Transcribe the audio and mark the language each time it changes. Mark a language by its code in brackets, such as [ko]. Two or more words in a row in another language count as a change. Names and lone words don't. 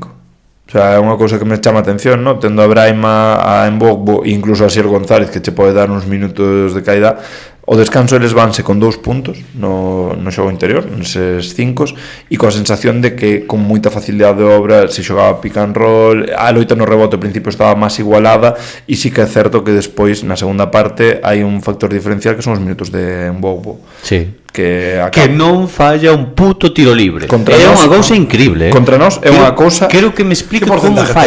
[es] O sea, [gl] é unha cousa que me chama a atención, ¿no? Tendo a Braima, a Embogbo e incluso a Sier González, que che pode dar uns minutos de caída. O descanso eles vanse con 2 puntos no xogo interior, neses 5, e coa sensación de que con moita facilidade de obra se xogaba [en] pick and roll, [gl] a loita no rebote ao principio estaba máis igualada, e sí que é certo que despois na segunda parte hai un factor diferencial que son os minutos de Mbogo. Sí. Que non falla un puto tiro libre. Contra É nós, unha cousa increíble. Contra nós é unha cousa. Quero que me explique Que como porcentaje